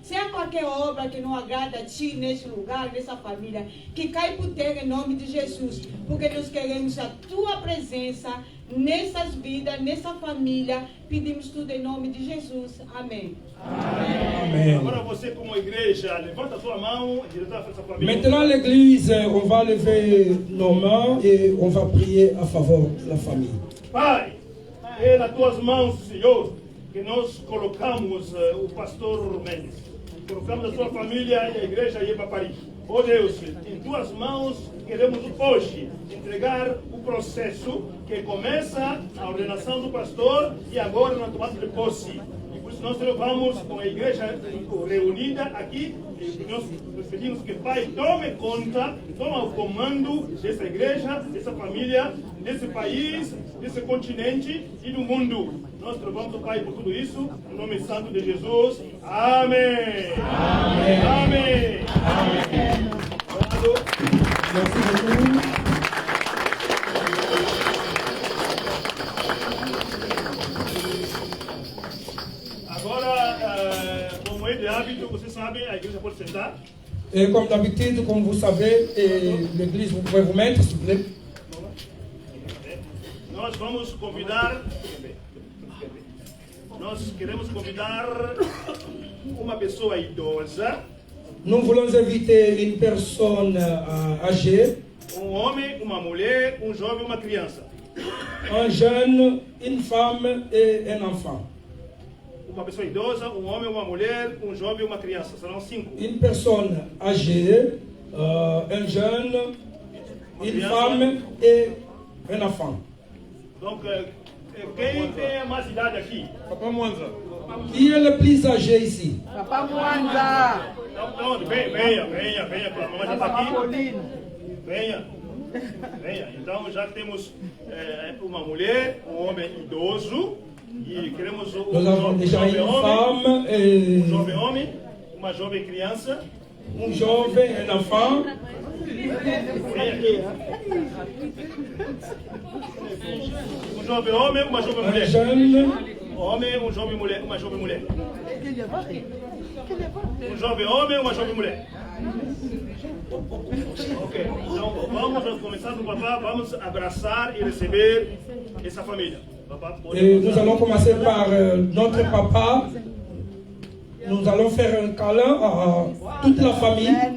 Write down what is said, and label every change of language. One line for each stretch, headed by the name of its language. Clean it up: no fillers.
Portuguese: Se há qualquer obra que não agrada a ti neste lugar, nessa família, que cai por terra em nome de Jesus. Porque nós queremos a tua presença nessas vidas, nessa família. Pedimos tudo em nome de Jesus. Amém. Amen. Agora você como igreja, levanta a sua mão e diretor essa família.
French: Maintenant, l'église, on va lever nos mains et on va prier a faveur de la famille.
Portuguese: Pai, é nas tuas mãos, Senhor, que nós colocamos o pastor Mendes. Colocamos a sua família e a igreja Ieba Paris. Oh Deus, em tuas mãos queremos hoje entregar o processo que começa a ordenação do pastor e agora na tomada de posse. E por isso nós levamos com a igreja reunida aqui e nós pedimos que Pai tome conta, toma o comando dessa igreja, dessa família, desse país, desse continente e do mundo. Nós louvamos o Pai por tudo isso, no nome santo de Jesus. Amém. Amém. Amém. Amém.
French: Merci beaucoup.
Portuguese: Agora, como é de hábito, você sabe, a igreja pode sentar.
French: Et comme d'habitude, comme vous savez, l'église, vous pouvez vous mettre, s'il vous plaît.
Portuguese: Nós vamos convidar, nós queremos convidar uma pessoa idosa,
French: Nous voulons inviter une personne âgée,
Portuguese: homem, uma mulher, jovem, uma criança.
French: un jeune, une femme et un enfant.
Portuguese: Uma pessoa idosa, homem, uma mulher, jovem, uma criança. Serão 5.
French: Une personne âgée, un jeune, une femme et un enfant.
Portuguese: Donc, quem tem mais idade aqui? Papa Mwanza.
French: Qui est le plus âgé ici? Papa Mwanza.
Portuguese: Então, venha, que a mamãe já está aqui. Venha. Então, já temos uma mulher, homem idoso, e queremos
French: Nous avons déjà une femme, et
Portuguese: jovem homem, uma jovem criança.
French: un jovem, un enfant.
Portuguese: Vem aqui. Um jovem homem, uma jovem
French: Un
Portuguese: mulher.
French: jeune,
Portuguese: Homem, jovem mulher, uma jovem mulher. Jovem homem, uma jovem mulher. Ok, então vamos começar do papá, vamos abraçar e receber essa família.
French: Papa, et nous allons commencer par notre papa. Nous allons faire un câlin à toute la famille.